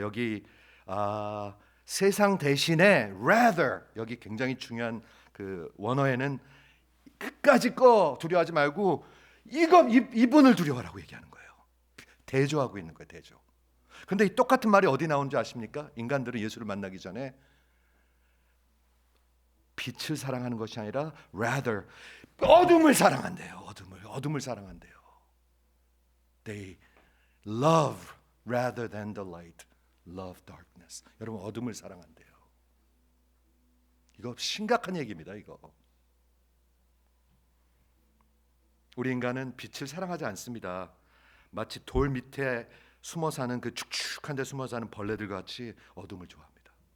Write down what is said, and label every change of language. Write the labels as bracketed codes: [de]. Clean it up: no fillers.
[ko] 여기 세상 대신에 rather, 여기 굉장히 중요한 그 원어에는 끝까지 거 두려워하지 말고 이분을 두려워하라고 얘기하는 거예요. 대조하고 있는 거예요. 대조. 근데 이 똑같은 말이 어디 나오는지 아십니까? 인간들은 예수를 만나기 전에 빛을 사랑하는 것이 아니라 rather 어둠을 사랑한대요. 어둠을 사랑한대요. [en] They love rather than the light. Love darkness. [ko] 여러분 어둠을 사랑한대요. 이거 심각한 얘기입니다. 이거. 우리 인간은 빛을 사랑하지 않습니다. 마치 돌 밑에 숨어 사는 그 축축한 데 숨어 사는 벌레들 같이 어둠을 좋아합니다.